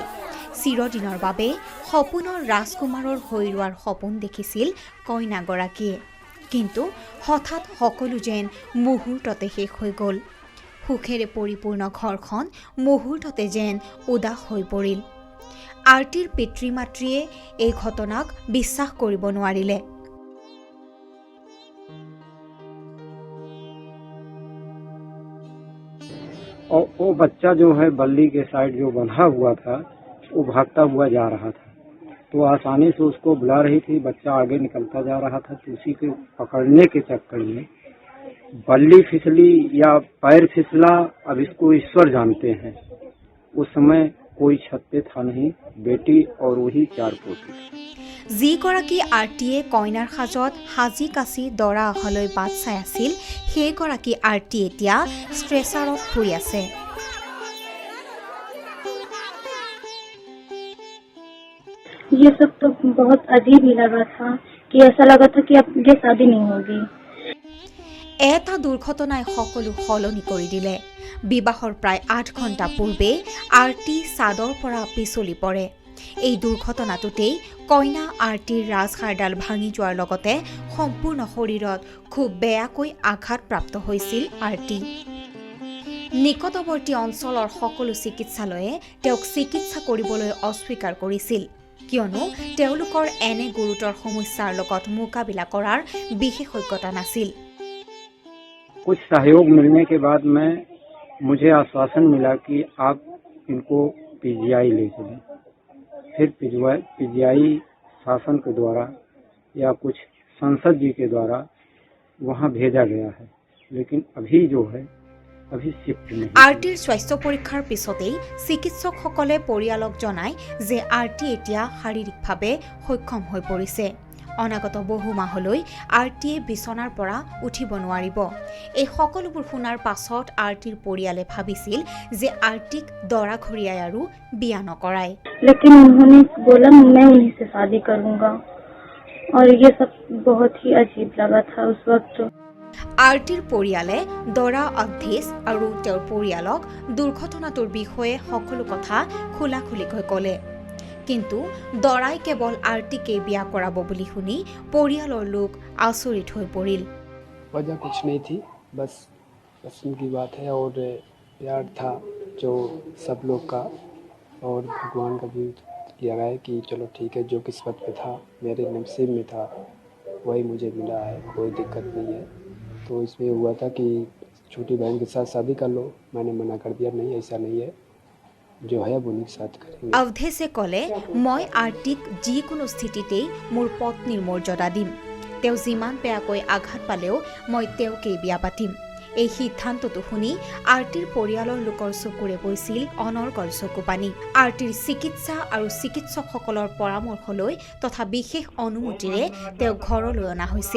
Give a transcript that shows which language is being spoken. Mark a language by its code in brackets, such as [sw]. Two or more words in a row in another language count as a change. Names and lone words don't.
[as] চিৰদিনৰ বাবে সপোনৰ ৰাজকুমাৰৰ হৈ ৰোৱাৰ সপোন দেখিছিল কইনাগৰাকীয়ে। কিন্তু হঠাৎ সকলো যেন মুহূৰ্ততে শেষ হৈ গ'ল। সুখেৰে পৰিপূৰ্ণ ঘৰখন মুহূৰ্ততে যেন উদাস হৈ পৰিল। আৰতিৰ পিতৃ মাতৃয়ে এই ঘটনাক বিশ্বাস কৰিব নোৱাৰিলে। [hi] और वो बच्चा जो है बल्ली के साइड जो बंधा हुआ था वो भागता हुआ जा रहा था, तो आसानी से उसको बुला रही थी। बच्चा आगे निकलता जा रहा था, तो उसी के पकड़ने के चक्कर में बल्ली फिसली या पैर फिसला, अब इसको ईश्वर जानते हैं। उस समय कोई छत पे था नहीं, बेटी और वही 4 पोती। [as] যিগৰাকী আৰতিয়ে কইনাৰ সাজত সাজি কাচি দৰা অহালৈ বাট চাই আছিল, সেইগৰাকী আৰতি এতিয়া ষ্ট্ৰেচাৰত শুই আছে। [hi] ये सब तो बहुत अजीब ही लगा था कि ऐसा लगा था कि अब ये शादी नहीं होगी। [as] এটা দুৰ্ঘটনাই সকলো সলনি কৰি দিলে। বিবাহৰ প্ৰায় ৮ ঘণ্টা পূৰ্বে আৰতি চাদৰ পৰা পিছলি পৰে। এই দুৰ্ঘটনাটোতেই কইনা আৰতিৰ ৰাজহাড়ডাল ভাঙি যোৱাৰ লগতে সম্পূৰ্ণ শৰীৰত খুব বেয়াকৈ আঘাতপ্ৰাপ্ত হৈছিল আৰতি। নিকটৱৰ্তী অঞ্চলৰ সকলো চিকিৎসালয়ে তেওঁক চিকিৎসা কৰিবলৈ অস্বীকাৰ কৰিছিল, কিয়নো তেওঁলোকৰ এনে গুৰুতৰ সমস্যাৰ লগত মোকাবিলা কৰাৰ বিশেষজ্ঞতা নাছিল। [hi] कुछ सहयोग मिलने के बाद में मुझे आश्वासन मिला कि आप इनको पीजीआई ले चलें। फिर पीजीआई शासन के द्वारा या कुछ संसद जी के द्वारा वहाँ भेजा गया है, लेकिन अभी जो है अभी शिफ्ट नहीं। [as] আৰতিৰ স্বাস্থ্য পৰীক্ষাৰ পিছতেই চিকিৎসকসকলে পৰিয়ালক জনায় যে আৰতি এতিয়া শাৰীৰিকভাৱে সক্ষম হৈ পৰিছে। অনাগত বহু মাহলৈ আৰতিয়ে বিচনাৰ পৰা উঠিব নোৱাৰিব। এই সকলোবোৰ শুনাৰ পাছত আৰতিৰ পৰিয়ালে ভাবিছিল যে আৰতিক দৰাঘৰীয়াই আৰু বিয়া নকৰায়। [hi] लेकिन उन्होंने बोला मैं उन्हीं से शादी करूंगा, और ये सब बहुत ही अजीब लगा था उस वक्त। [as] আৰতিৰ পৰিয়ালে দৰা অধ্যেশ আৰু তেওঁৰ পৰিয়ালক দুৰ্ঘটনাটোৰ বিষয়ে সকলো কথা খোলাখুলিকৈ ক'লে। কিন্তু দৰাই কেৱল আৰতিকেই বিয়া কৰাব বুলি শুনি পৰিয়ালৰ লোক আচৰিত হৈ পৰিল। [hi] वजह कुछ नहीं थी, बस पसंद की बात है और प्यार था जो सब लोग का, और भगवान का भी किया गया है कि चलो ठीक है, जो किस्मत में था मेरे नसीब में था वही मुझे मिला है, कोई दिक्कत नहीं है। तो इसमें हुआ था कि छोटी बहन के साथ शादी कर लो, मैंने मना कर दिया, नहीं ऐसा नहीं है, जो है वो उन्हीं के साथ करेंगे। [as] অৱধেশে ক'লে, মই আৰতিক যিকোনো স্থিতিতেই মোৰ পত্নীৰ মৰ্যাদা দিম। তেওঁ যিমান বেয়াকৈ আঘাত পালেও মই তেওঁকেই বিয়া পাতিম। এই সিদ্ধান্তটো শুনি আৰতিৰ পৰিয়ালৰ লোকৰ চকুৰে বৈছিল অনৰ্গল চকুপানী। আৰতিৰ চিকিৎসা আৰু চিকিৎসকসকলৰ পৰামৰ্শ লৈ তথা বিশেষ অনুমতিৰে তেওঁক ঘৰলৈ অনা হৈছিল।